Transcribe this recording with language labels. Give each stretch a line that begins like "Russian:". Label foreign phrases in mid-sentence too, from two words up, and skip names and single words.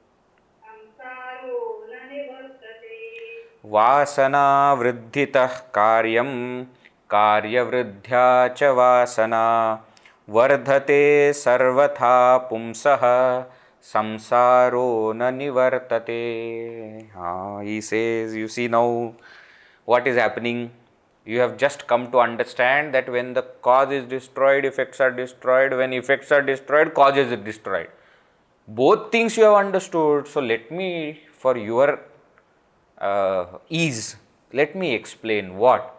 Sanskrit: vāsanāvṛddhitaḥ kāryaṃ kāryavrddhyā ca vāsanā vardhate sarvathā puṃsaḥ saṃsāro na nivartate.
English: He says, you see now what is happening. You have just come to understand that when the cause is destroyed, effects are destroyed. When effects are destroyed, causes are destroyed. Both things you have understood. So let me, for your ease, let me explain what.